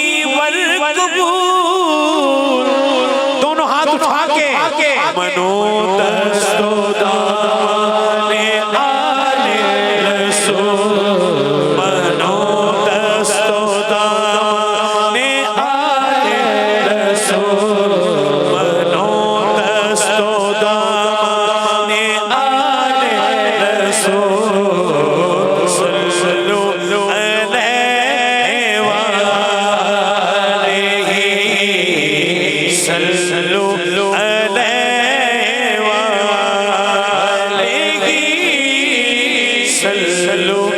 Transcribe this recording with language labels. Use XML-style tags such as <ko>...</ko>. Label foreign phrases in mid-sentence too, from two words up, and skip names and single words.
<ar>والقبول،</ar> <ur>دونوں ہاتھ اٹھا کے</ur> <fa>منو دستو دامان آل رسول، منو دستو دامان آل رسول، منو دستو دامان آل</fa> <ar>رسول، صلو علیہ وآلہ، صلو علیہ وآلہ، صلو</ar>